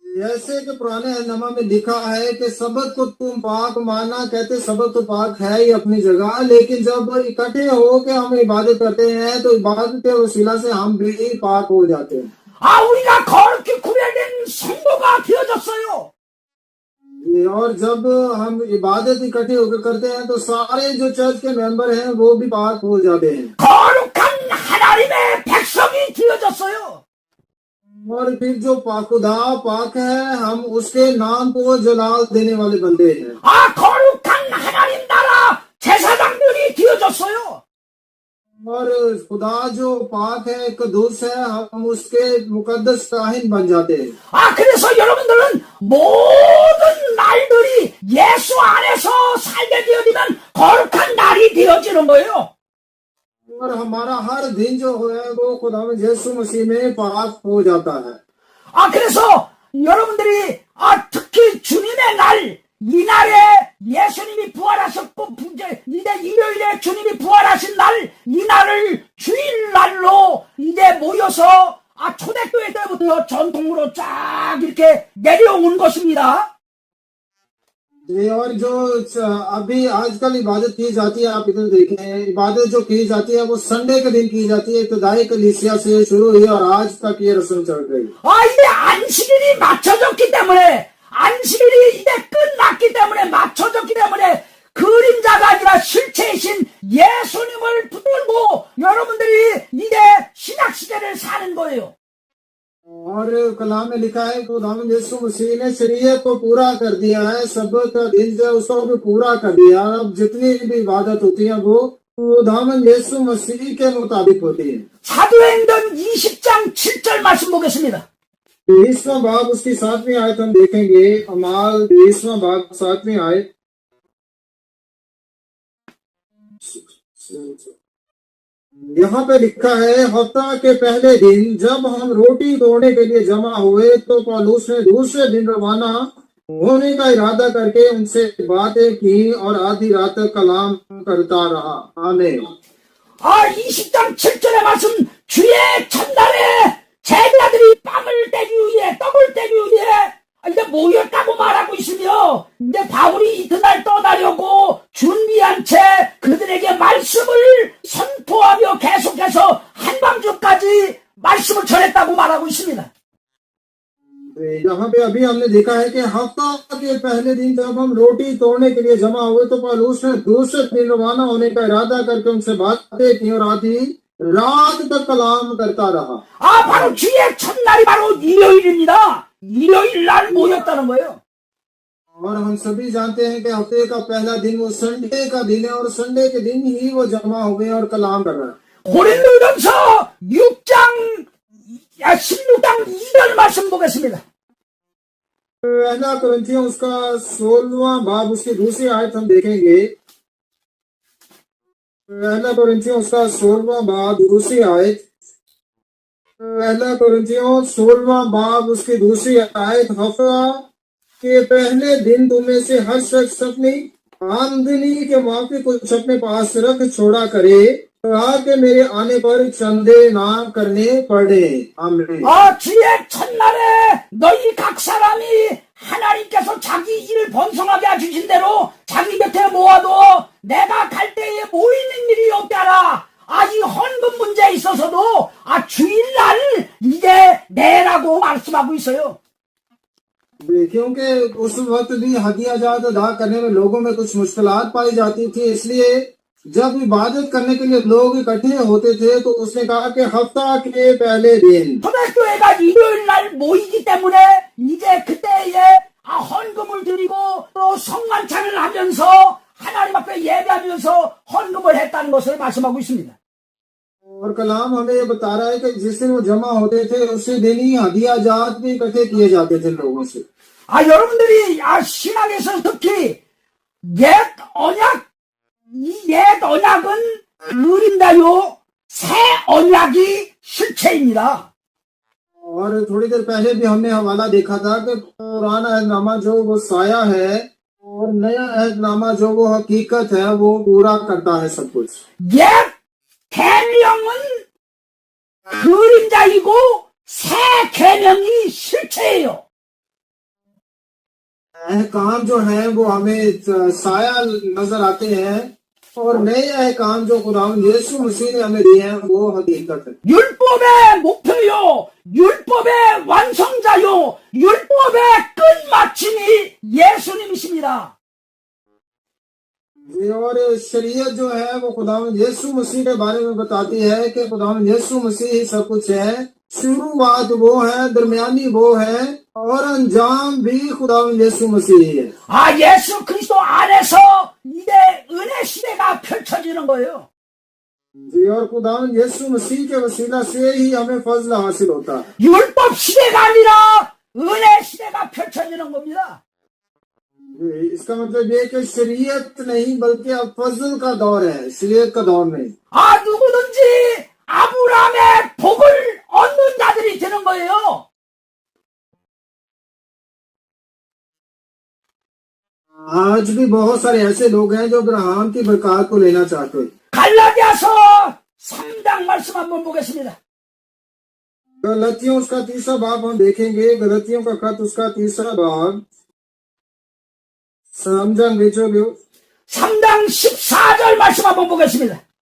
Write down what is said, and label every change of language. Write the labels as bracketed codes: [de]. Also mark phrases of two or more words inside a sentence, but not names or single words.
[ur] جیسے کہ پرانے عہدنامہ میں لکھا ہے کہ سبق کو تم پاک ماننا، کہتے سبق تو پاک ہے ہی اپنی جگہ، لیکن جب اکٹھے ہو کے ہم عبادت کرتے ہیں تو عبادت کے وسیلہ سے ہم بھی پاک ہو جاتے ہیں. [ko] 우리가 거룩히 구별된 성도가 되어졌어요. [ur] اور جب ہم عبادت اکٹھے ہو کر کرتے ہیں تو سارے جو چرچ کے ممبر ہیں وہ بھی پاک ہو جاتے ہیں [ko] 거룩한 하나님의 백성이 되어졌어요. [ur] اور پھر جو خدا پاک ہے ہم اس کے نام کو جلال دینے والے بندے ہیں. [ko] 거룩한 하나님 나라 제사장들이 되어졌어요. [ur] اور خدا جو پاک ہے قدوس ہے ہم اس کے مقدس کاہن بن جاتے ہیں. [ko] 그래서 여러분들은 모든 날들이 예수 안에서 살게 되어지면 거룩한 날이 되어지는 거예요. [ur] اور ہمارا ہر دن جو ہے وہ خدا میں یسوع مسیح میں پاک ہو جاتا ہے. [ko] 그래서 여러분들이 특히 주님의 날, 이 날에 예수님이 부활하셨고 이제 일요일에 주님이 부활하신 날, 이 날을 주일날로 이제 모여서 초대교회 때부터 전통으로 쫙 이렇게 내려온 것입니다. [ur] اور جو ابھی آج کل عبادت کی جاتی ہے، آپ ادھر دیکھیں، عبادت جو کی جاتی ہے وہ سنڈے کے دن کی جاتی ہے. ابتدائی کلیسیا سے شروع ہوئی اور آج تک یہ رسم چل رہی ہے. [ko] 이제 안식일이 맞춰졌기 때문에, 안식일이 이제 끝났기 때문에, 맞춰졌기 때문에 그림자가 아니라 실체이신 예수님을 붙들고 여러분들이 이제 신약 시대를 사는 거예요. [ur] اور کلام میں لکھا ہے خداوند یسوع مسیح نے شریعت کو پورا کر دیا ہے، سبت کا دن جو اس کو بھی پورا کر دیا. اب جتنی بھی عبادت ہوتی ہے وہ خداوند یسوع مسیح کے مطابق ہوتی ہے. [ko] 사도행전 20장 7절 말씀 보겠습니다. [ur] 20واں باب اس کی 7ویں آیت ہم دیکھیں گے. اعمال 20واں باب 7ویں آیت. یہاں پہ لکھا ہے، ہفتہ کے پہلے دن جب ہم روٹی توڑنے کے لیے جمع ہوئے تو پولس نے دوسرے دن روانہ ہونے کا ارادہ کر کے ان سے باتیں کی اور آدھی رات تک کلام کرتا رہا. आमीन। [ko] 20장 7절의 말씀, 주의 첫날에 제자들이 빵을 떼기 위해, 떡을 떼기 위해 이제 모였다고 말하고 있으며, 이제 바울이 이튿날 떠나려고 준비한 채 그들에게 말씀을 선포하며 계속해서 한밤중까지 말씀을 전했다고 말하고 있습니다. [ur] یہاں پہ ابھی ہم نے دیکھا ہے کہ ہفتہ کے پہلے دن جب ہم روٹی توڑنے کے لیے جمع ہوئے تو پولس نے دوسرے دن روانہ ہونے کا ارادہ کر کے ان سے باتیں کی اور آدھی رات تک کلام کرتا رہا. [ko] 바로 주의 첫날이 바로 일요일입니다. 일요일 날 모였다는 거예요. [ur] اور ہم سبھی جانتے ہیں کہ ہفتے کا پہلا دن وہ سنڈے کا دن ہے اور سنڈے کے دن ہی وہ جمع ہوئے اور کلام کر رہا ہے. [ko] 고린도전서 16장 2절 말씀 보겠습니다. [ur] پہلا کرنتھیوں اس کا 16واں باب اس کی دوسری آیت ہم دیکھیں گے. پہلا کرنتھیوں اس کا 16واں باب دوسری آیت. پہلا کرنتھیوں 16واں باب اس کی دوسری آیت. ہفتہ کے پہلے دن تمہیں سے ہر شخص اپنی آمدنی کے معافی کچھ اپنے پاس رکھ چھوڑا کرے تاکہ میرے آنے پر چندے نہ کرنے پڑے. आमीन। [ko] 주의 첫날에 너희 각 사람이 하나님께서 자기 일을 번성하게 해주신 대로 자기 곁에 모아도 내가 갈 때에 모이는 일이 없게 하라. 이 헌금 문제에 있어서도 주일날 이제 내라고 말씀하고 있어요. [ur] کیونکہ اس وقت بھی ہدیہ جات ادا کرنے میں لوگوں میں کچھ مشکلات پائی جاتی تھی، اس لیے جب عبادت کرنے کے لیے لوگ اکٹھے ہوتے تھے تو اس نے کہا کہ ہفتہ کے پہلے دن [ko] 초대교회가 일요일 날 모이기 때문에 이제 그때에 헌금을 드리고 또 성만찬을 하면서 하나님 앞에 예배하면서 헌금을 했다는 것을 말씀하고 있습니다. [ur] اور کلام ہمیں یہ بتا رہا ہے کہ جس دن وہ جمع ہوتے تھے اسی دن ہی ہدیہ جات بھی اکٹھے کیے جاتے تھے لوگوں سے. [ko] 여러분들이 신학에서 특히 옛 언약, 이 옛 언약은 그림자요, 새 언약이 실체입니다. [ur] اور تھوڑی دیر پہلے بھی ہم نے حوالہ دیکھا تھا کہ پرانا عہدنامہ جو وہ سایہ ہے اور نیا عہدنامہ جو وہ حقیقت ہے وہ پورا کرتا ہے سب کچھ. [ko] 옛 계명은 그림자이고 새 계명이 실체예요. [ur] احکام جو ہے وہ ہمیں سایہ نظر آتے ہیں، اور نئے احکام جو خداوند یسوع مسیح نے ہمیں دیے ہیں وہ حقیقت ہے. [ko] 율법의 목표요, 율법의 완성자요, 율법의 끝마침이 예수님이십니다. [ur] اور شریعت جو ہے وہ خداوند یسوع مسیح کے بارے میں بتاتی ہے کہ خداوند یسوع مسیح ہی سب کچھ ہے. شروعات وہ ہے، درمیانی وہ ہے، اور انجام بھی خداوند یسوع مسیح ہی ہے. [ko] 아, 예수 그리스도 안에서 이제 은혜 시대가 펼쳐지는 거예요. [ur] جی، اور خداوند یسوع مسیح کے وسیلہ سے ہی ہمیں فضل حاصل ہوتا ہے. [ko] 율법 시대가 아니라 은혜 시대가 펼쳐지는 겁니다. [ur] اس کا مطلب یہ کہ شریعت نہیں بلکہ اب فضل کا دور ہے، شریعت کا دور نہیں. [ko] 아, 누구든지 아브라함의 복을 얻는 자들이 되는 거예요. [ur] آج بھی بہت سارے ایسے لوگ ہیں جو ابراہم کی برکت کو لینا چاہتے ہیں. [ko] 갈라디아서 3장 말씀 한번 보겠습니다. [ur] گلتیوں اس کا تیسرا باب ہم دیکھیں گے. گلتیوں کا خط اس کا تیسرا باب, समझांग बेचोगे [ko] 3장 14절 말씀 한번 보겠습니다.